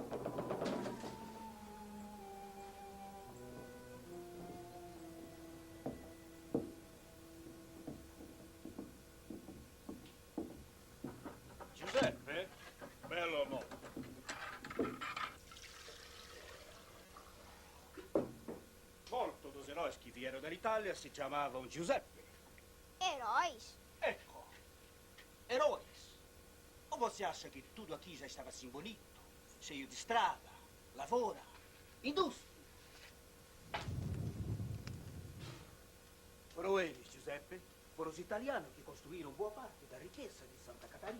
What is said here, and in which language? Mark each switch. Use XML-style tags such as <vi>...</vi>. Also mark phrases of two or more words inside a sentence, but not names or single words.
<pt>Giuseppe?</pt> <it>Bello mo. Molto</it> <pt>dos heróis que vieram</pt> <it>dall'Italia si chiamavano Giuseppe.</it> <pt>Heróis? Ecco, heróis. Ou você acha que tudo aqui já estava assim bonito? Cheio de estrada, lavoura, indústria? Foram eles, Giuseppe. Foram os italianos que construíram boa parte da riqueza de Santa Catarina.</pt>